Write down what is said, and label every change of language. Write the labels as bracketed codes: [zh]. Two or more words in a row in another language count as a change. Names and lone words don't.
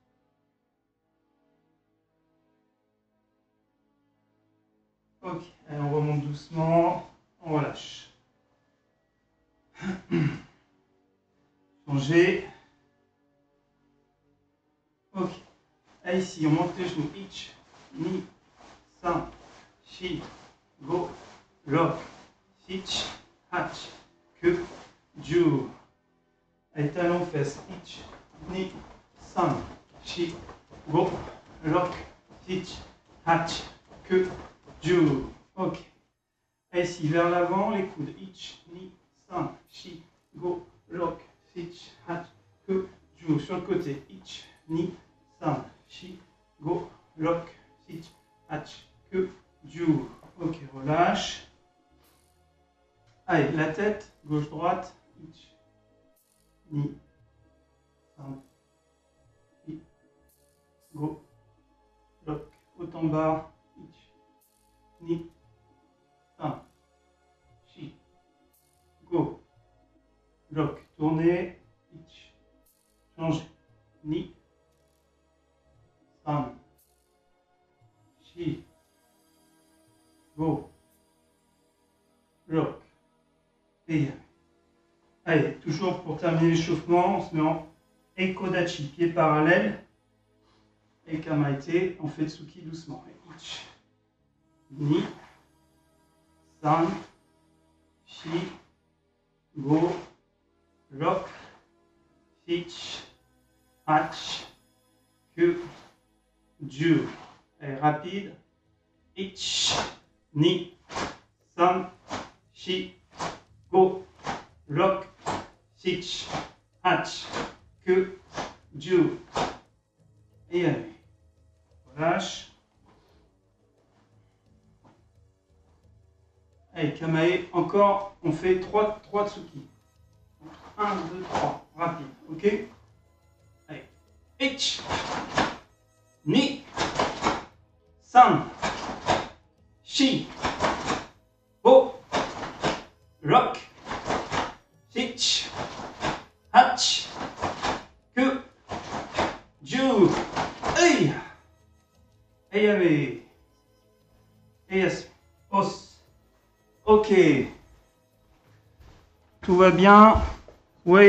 [fr] Ok, allez, on remonte doucement. On relâche. Changer. Ok. Ah, ici, on monte les genoux. [ja] いち、に、さん、し, ご、ろく, しち、はち、く、じゅう. [fr] Allez, talons, fesses. [ja] いち、に、さん、し, ご、ろく, しち、はち、く、じゅう. Ok. [fr] Et ici, vers l'avant, les coudes. [ja] いち、に、さん、し, ご、ろく, しち、はち、く、じゅう. [fr] Sur le côté. [ja] いち、に、さん、し, ご、ろく, しち、はち、く、じゅう. [fr] Ok, relâche. Allez, la tête, gauche-droite. [ja] いち、に、さん、し, ご、ろく. [fr] Haut en bas. [ja] いち、に、さん、し, ご、ろく. [fr] Tournez. Ich, changez. [ja] に、さん、し, ご、ろく. [fr] Et allez, toujours pour terminer l'échauffement, on se met en Ekodachi, pied parallèle. Et Kamaite, on fait Tsuki doucement. [ja] いち、に、さん、し, ご、ろく, しち、はち、く、じゅう. [fr] Allez, rapide. [ja] いち、に、さん、し, ご、ろく, しち、はち、く、じゅう. [fr] Et allez, relâche. Allez, Kamae, encore, on fait 3 Tsuki. 1, 2, 3, rapide, ok? Allez, [ja] いち、に、さん、し, ご、ろく, しち、はち、く、じゅう. [fr] Hey! Hey, allez. Yes. Os. Ok. Tout va bien? Oui.